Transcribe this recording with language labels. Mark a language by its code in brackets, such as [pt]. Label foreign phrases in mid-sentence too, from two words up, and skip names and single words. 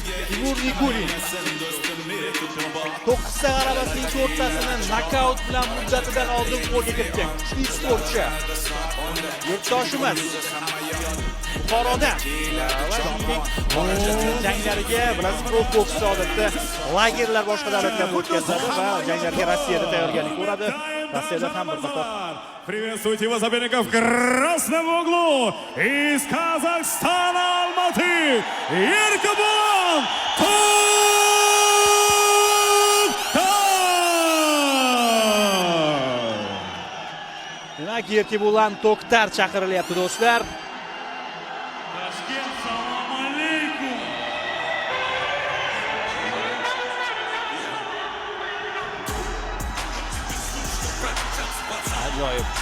[uz] Timur Nikulin 9 ta g'alabasining 4 tasini nokaut bilan muddatidan oldin qo'lga kiritgan. Kuchli sportchi. Yurtdoshimiz Buxorodan janglariga bilasiz, Pro Boxda odatda lagerlar boshqa davlatlarda o'tkazadi va janglarga Rossiyada tayyorgarlik ko'radi. Rossiyada ham bir qator. [ru] Приветствуйте его соперников в красном углу из Казахстана, Алматы, [uz] Erkibo'lan To'xtar. Demak, Erkibo'lan To'xtar chaqirilyapti do'stlar. Ajoyib.